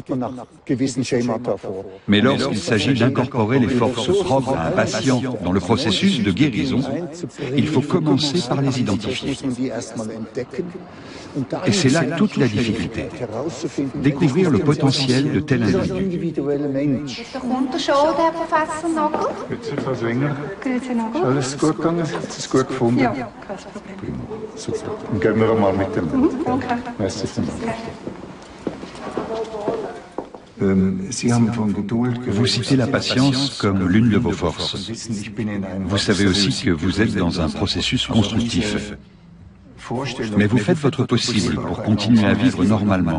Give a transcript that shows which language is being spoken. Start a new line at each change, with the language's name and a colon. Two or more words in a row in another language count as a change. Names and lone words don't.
French: Mais lorsqu'il s'agit d'incorporer les forces propres à un patient dans le processus de guérison, il faut commencer par les identifier. Et c'est là toute la difficulté. Découvrir le potentiel de tel individu.
German: Schon, Herr Professor Nagel? Grüezi, Frau Swenger. Grüezi, Nagel. Ist alles gut gegangen? Hat es gut gefunden? Ja. Super. Dann gehen wir einmal miteinander. Okay. Merci vielmals.
French: Vous citez la patience comme l'une de vos forces. Vous savez aussi que vous êtes dans un processus constructif. Mais vous faites votre possible pour continuer à vivre normalement.